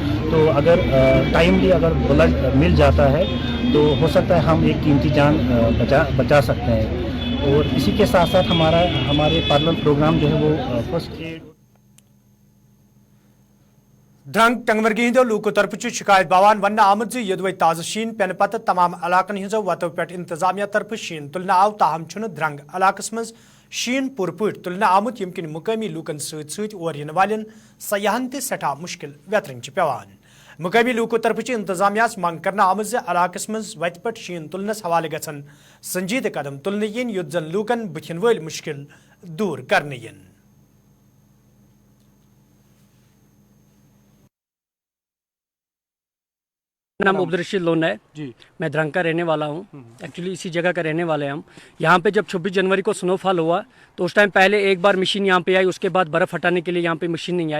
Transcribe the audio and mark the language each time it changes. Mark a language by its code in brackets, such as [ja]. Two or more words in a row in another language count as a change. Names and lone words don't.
[ur] تو اگر ٹائملی اگر بلڈ مل جاتا ہے تو ہو سکتا ہے ہم ایک قیمتی جان بچا سکتے ہیں. اور اسی کے ساتھ ساتھ ہمارے [en] parliament program [ur] جو ہے وہ [en] first aid [ks] درنگ ٹنگمرگی ہندو لوکو طرف شکایت باوان ون آمد یدوے تازہ شین پین پتہ تمام علاقن ہزو وتو پہ انتظامیہ طرف شین تلنے آو, تاہم درنگ علاقہ مز شین پور پٹ تلنے آمت یم کن مقامی لوکن ست اور ین والن سیاحن تہ سٹھا مشکل ویترن پیوان. مقامی لوکو طرف انتظامیہ منگ کرنا آمت علاقہ مز وت پہ شین تلنس حوالہ گھن سنجیدہ قدم تلنے ین یت زن لوکن بتھن ول مشکل دور کرنے ین. [ur] میرا نام عبدالرشید لون ہے جی, میں درنگ کا رہنے والا ہوں. ایکچولی اسی جگہ کا رہنے والے ہیں ہم. یہاں پہ جب 26 جنوری کو [en] snow fall [ur] ہوا تو اس ٹائم پہلے ایک بار مشین یہاں پہ آئی, اس کے بعد برف ہٹانے کے لیے یہاں پہ مشین نہیں آئی.